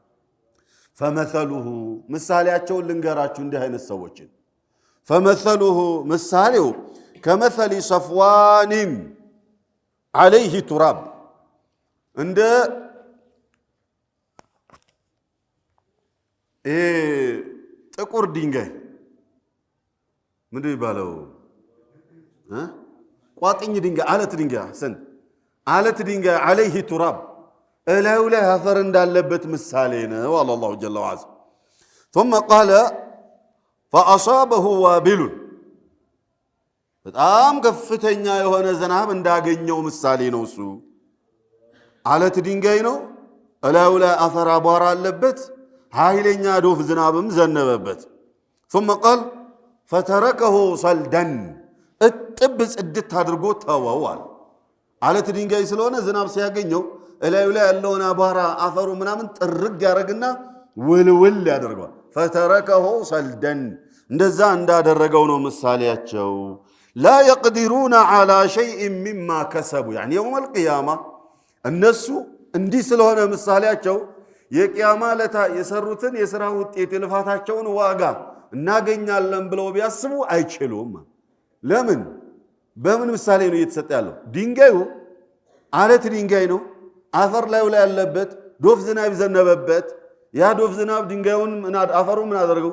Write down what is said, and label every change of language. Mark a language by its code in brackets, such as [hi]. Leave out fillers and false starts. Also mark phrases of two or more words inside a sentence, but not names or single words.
[am] ፈመሰሉሁ ምሳሌያቸውን ልንገራችሁ እንዲህ አይነት ሰዎችን ፈመሰሉሁ ምሳሌው [ar] كمثل صفوان عليه تراب [am] እንደ ጥቁር ድንጋይ ምንድን ይባለው ቋጥኝ ድንጋይ አለት ድንጋይ [ar] عليه تراب [am] እላዩ ላይ አፈር እንዳለበት ምሳሌ ነው አለ [ar] الله جل وعز። ثم قال فأصابه وابل [am] በጣም ከፍተኛ የሆነ ዝናብ እንዳገኘው ምሳሌ ነው እሱ አለት ድንጋይ ነው እላዩ ላይ አፈር አቧራ አለበት ኃይለኛ ዶፍ ዝናብም ዘነበበት [ar] ثم قال فتركه صلدا [am] እጥብ ጽድት አድርጎ ተወው አለ አለት ድንጋይ ስለሆነ ዝናብ ሲያገኘው እላዩ ላይ ያለውን አቧራ አፈሩ ምናምን ጥርግ ያደርግና ውልውል ያደርገዋል [ar] فتركه صلدا [am] እንደዛ እንዳደረገው ነው ምሳሌያቸው [ar] لا يقدرون على شيء مما كسبوا يعني يوم القيامة الناس [am] እንዲህ ስለሆነ ምሳሌያቸው የቂያማ ለታ የሰሩትን የሥራ ውጤት የልፋታቸውን ዋጋ እናገኛለን ብለው ቢያስቡ አይችሉም። ለምን? በምን ምሳሌ ነው እየተሰጠ ያለው? ድንጋዩ አለት ድንጋይ ነው። አፈር ላይ ያለበት ዶፍ ዝናብ ዘነበበት። ያ ዶፍ ዝናብ ድንጋዩን አፈሩን ምን አደረገው?